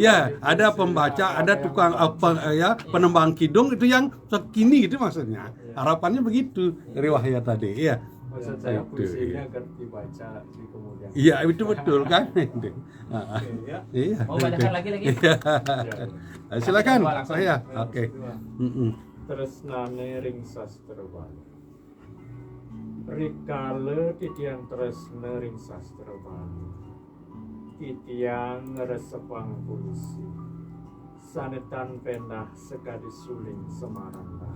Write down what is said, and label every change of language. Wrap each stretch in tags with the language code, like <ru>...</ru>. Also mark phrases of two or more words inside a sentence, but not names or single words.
<id>ya ada pembaca, ada tukang penembang kidung itu yang sekini gitu maksudnya. Harapannya begitu dari Wahya tadi. Iya. Maksud saya Itu, puisi ini iya. agar dibaca di kemudian. Iya, itu betul kan? Ya. Iya. Mau bacakan lagi? Iya. Silakan, saya. Oke.</id> <ban>Tresnane ring sastra Bali. Rikale titiang tresna ring sastra Bali. Titiang resepang puisi. Sanetan penah sekadi suling Semarang.</ban>